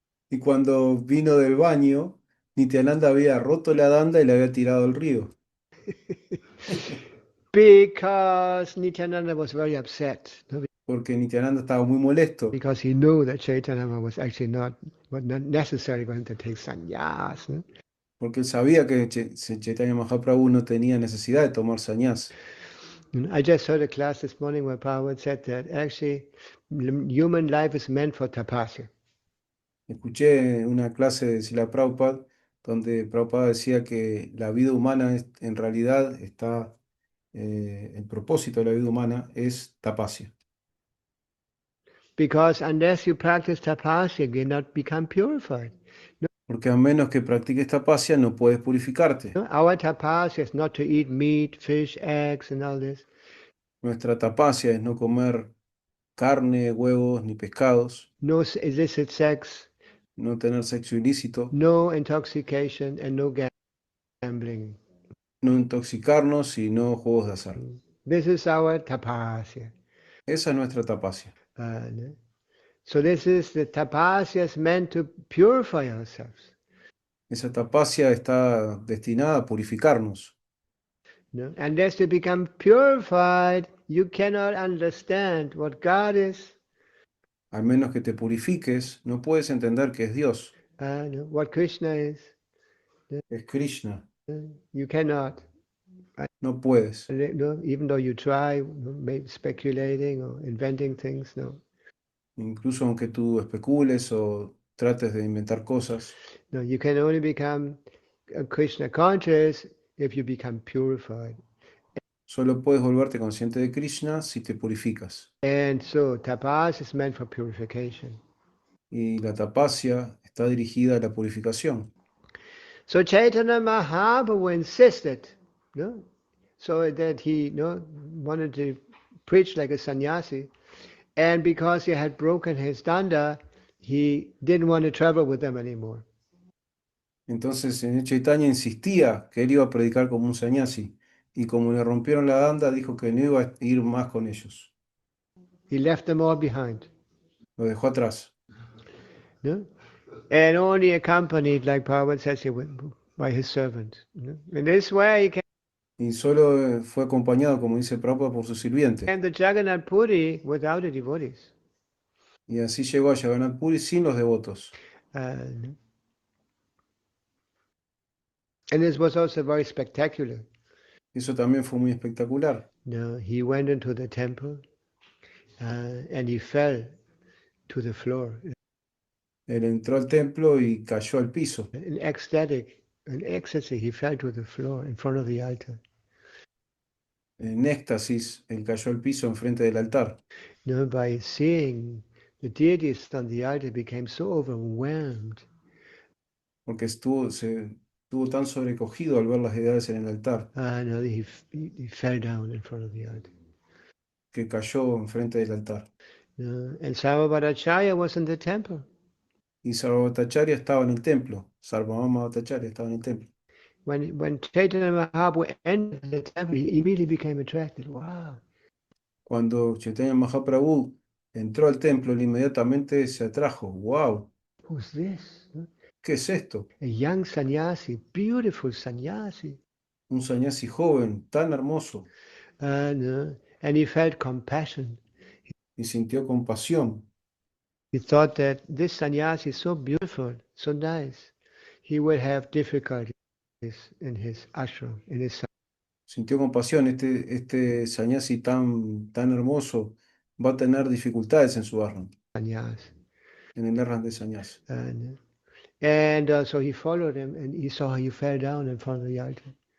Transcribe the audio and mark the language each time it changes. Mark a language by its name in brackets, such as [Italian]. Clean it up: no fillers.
[Spanish] Y cuando vino del baño, Nityananda había roto la danda y la había tirado al río, [English] Because Nityananda was very upset. [Spanish] porque Nityananda estaba muy molesto, [English] Because he knew that Chaitanya was actually not necessarily going to take sannyas. [Spanish] porque él sabía que Chaitanya Mahaprabhu no tenía necesidad de tomar sannyas. [English] I just heard a class this morning where Prabhupada said that actually human life is meant for tapasya. [Spanish] Escuché una clase de Srila Prabhupada donde Prabhupada decía que la vida humana en realidad está, el propósito de la vida humana es tapasya. [English] Because unless you practice tapasya, you cannot become purified. [Spanish] Porque a menos que practiques tapasya no puedes purificarte. [English] Our tapasya is not to eat meat, fish, eggs, and all this. [Spanish] Nuestra tapasya es no comer carne, huevos ni pescados, [English] No illicit sex, [Spanish] no tener sexo ilícito, [English] no intoxication, and no gambling. [Spanish] no intoxicarnos y no juegos de azar. [English] This is our tapasya. [Spanish] Esa es nuestra tapasya. [English] So this is the tapasya is meant to purify ourselves. [Spanish] Esa tapasya está destinada a purificarnos. [English] Unless you become purified, you cannot understand what God is. [Spanish] Al menos que te purifiques, no puedes entender que es Dios, [English] What Krishna is. [Spanish] es Krishna. [English] You cannot. [Spanish] No puedes. [English] Even though you try, maybe speculating or inventing things, no. [Spanish] Incluso aunque tú especules o trates de inventar cosas, [English] No, you can only become Krishna conscious if you become purified. [Spanish] solo puedes volverte consciente de Krishna si te purificas. [English] And so tapas is meant for purification. [Spanish] y la tapasya está dirigida a la purificación. [English] So Chaitanya Mahaprabhu insisted, so that he, wanted to preach like a sannyasi, and because he had broken his danda, he didn't want to travel with them anymore. [Spanish] Entonces, Señor Chaitanya insistía que él iba a predicar como un sannyasi, y como le rompieron la danda, dijo que no iba a ir más con ellos. [English] He left them all behind, [Spanish] Lo dejó atrás. [English] and only accompanied, like Prabhupada says here, by his servant. In this way, he [Spanish] Y solo fue acompañado, como dice Prabhupada, por su sirviente. [English] came to Jagannath Puri without the devotees. [Spanish] Y así llegó a Jagannath Puri sin los devotos. [English] And this was also very spectacular. [Spanish] Eso también fue muy espectacular. [English] He went into the temple and he fell to the floor. [Spanish] Él entró al templo y cayó al piso. [English] In ecstasy, he fell to the floor in front of the altar. [Spanish] En éxtasis, él cayó al piso enfrente del altar. [English] By seeing the deities on the altar, became so overwhelmed. [Spanish] Porque estuvo tan sobrecogido al ver las deidades en el altar, [English] He fell down in front of the altar. [Spanish] que cayó enfrente del altar. [English] And Sarvabhaumacharya was in the temple. [Spanish] Y Sarvabhaumacharya estaba en el templo. Sarvabhaumacharya estaba en el templo. [English] When Chaitanya Mahaprabhu entered the temple, he immediately became attracted. Wow. [Spanish] Cuando Chaitanya Mahaprabhu entró al templo, él inmediatamente se atrajo. ¡Wow! [English] Who's this? [Spanish] ¿Qué es esto? [English] A young sannyasi, beautiful sannyasi. [Spanish] Un sannyasi joven, tan hermoso. [English] And he felt compassion. [Spanish] Y sintió compasión. [English] He thought that this sannyasi is so beautiful, so nice. He would have difficulties in his ashram, in his [Spanish] Sintió compasión. Este sannyasi tan hermoso va a tener dificultades en su ashram, [English] sannyas. [Spanish] en el ashram de sannyasi. [English] And so he followed him, and he saw he fell down in front of the altar.